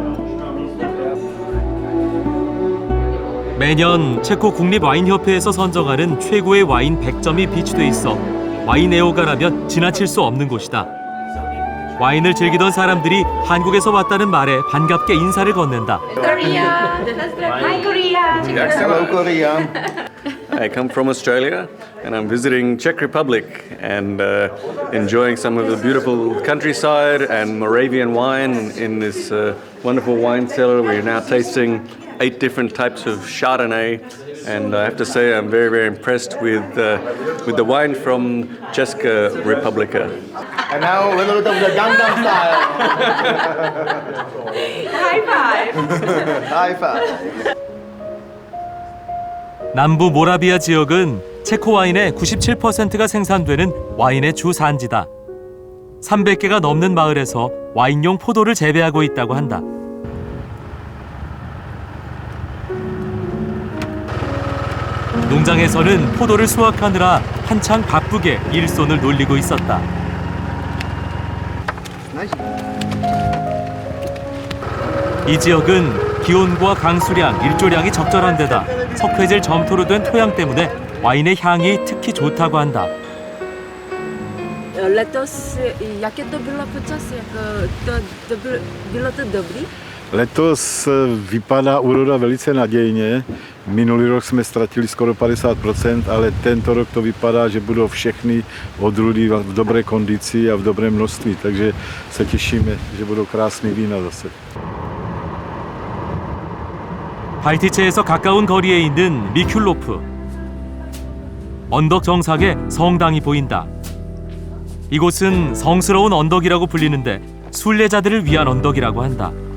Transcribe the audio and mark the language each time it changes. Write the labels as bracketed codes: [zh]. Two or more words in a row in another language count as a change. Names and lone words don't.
[ko] 매년 체코 국립와인협회에서 선정하는 최고의 와인 100점이 비치돼 있어 와인 애호가라면 지나칠 수 없는 곳이다. 와인을 즐기던 사람들이 한국에서 왔다는 말에 반갑게 인사를 건넨다. [en] Korea. Hi Korea. Hello Korea. I come from Australia and I'm visiting Czech Republic and enjoying some of the beautiful countryside and Moravian wine in this wonderful wine cellar. We're now tasting 8 different types of Chardonnay, and I have to say I'm very, very impressed with the wine from Česká republika. And now a little bit of the Gangnam Style. High five. High five. [ko] 남부 모라비아 지역은 체코 와인의 97%가 생산되는 와인의 주 산지다. 300개가 넘는 마을에서 와인용 포도를 재배하고 있다고 한다. 농장에서는 포도를 수확하느라 한창 바쁘게 일손을 놀리고 있었다. 이 지역은 기온과 강수량, 일조량이 적절한 데다 석회질 점토로 된 토양 때문에 와인의 향이 특히 좋다고 한다. [cs] Letos, jaké to bylo počasí? Bylo to dobrý? Letos vypadá úroda velice nadějně. Minulý rok jsme ztratili skoro 50%, ale tento rok to vypadá, že budou všechny odrůdy v dobré kondici a v dobrém množství, takže se těšíme, že budou krásné vína zase. [ko] 발티체에서 가까운 거리에 있는 미큘로프. 언덕 정상에 성당이 보인다. 이곳은 성스러운 언덕이라고 불리는데 순례자들을 위한 언덕이라고 한다.